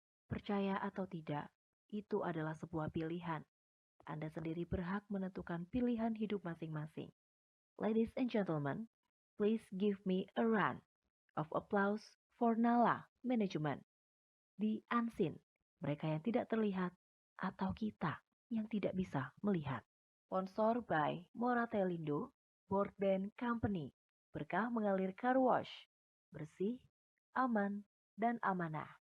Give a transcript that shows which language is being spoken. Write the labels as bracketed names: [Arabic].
[Indonesian] percaya atau tidak, itu adalah sebuah pilihan. Anda sendiri berhak menentukan pilihan hidup masing-masing. [English] Ladies and gentlemen, please give me a round of applause for Nala Management. [Indonesian] The Unseen, mereka yang tidak terlihat atau kita yang tidak bisa melihat. Sponsor by Moratelindo, Board Band Company, berkah mengalir car wash, bersih, aman, dan amanah.